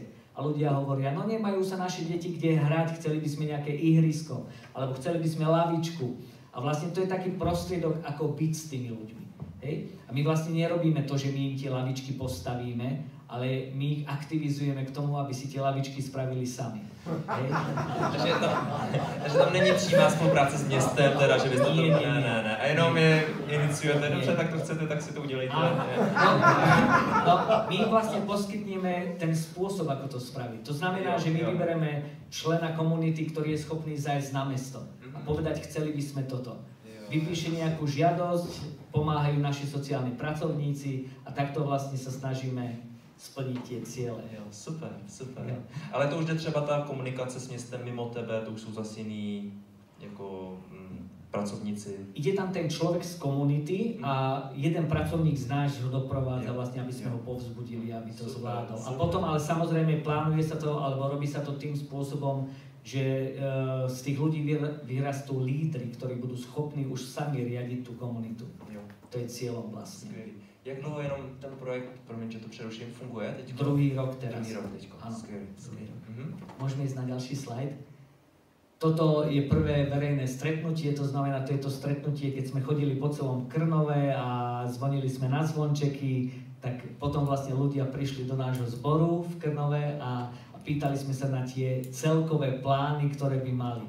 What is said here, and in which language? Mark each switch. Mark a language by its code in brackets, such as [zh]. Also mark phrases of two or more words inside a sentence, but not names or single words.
[sk] A ľudia hovoria, no nemajú sa naše deti kde hrať, chceli by sme nejaké ihrisko, alebo chceli by sme lavičku. A vlastne to je taký prostriedok, ako byť s tými ľuďmi. Hej? A my vlastne nerobíme to, že my im tie lavičky postavíme, ale my ich aktivizujeme k tomu, aby si tie lavičky spravili sami. [cs] Takže tam není přímá spolupráce s městem, teda, že byste to... Ne. A jenom je iniciujete, dobře, tak to chcete, tak si to udělejte. No, [sk] my im vlastne poskytneme ten spôsob, ako to spraviť. To znamená, že my vybereme člena komunity, ktorý je schopný zájsť na mesto a povedať, chceli by sme toto. Vypíše nejakú žiadosť, pomáhajú naši sociálni pracovníci a takto vlastne sa snažíme splnit tie ciele. [cs] Jo, super. Jo. Ale to už jde třeba ta komunikace s městem mimo tebe, to už jsou zase jiný jako pracovníci. [sk] Ide tam ten človek z komunity a jeden pracovník z nášho doprovádza vlastne, aby sme ho povzbudili, aby to zvládol. A potom, ale samozrejme plánuje sa to, alebo robí sa to tým spôsobom, že z tých ľudí vyrastú lídri, ktorí budú schopní už sami riadiť tú komunitu. Jo. To je cieľom vlastne. [cs] Skvělý. Jak dlouho jenom ten projekt, promiň, že to přeruším, funguje teď? [sk] Druhý rok teraz. [cs] Druhý rok teďko, skvělý. [sk] Môžeme ísť na ďalší slajd. Toto je prvé verejné stretnutie, to znamená, to je to stretnutie, keď sme chodili po celom Krnove a zvonili sme na zvončeky, tak potom vlastne ľudia prišli do nášho zboru v Krnove a pýtali sme sa na tie celkové plány, ktoré by mali.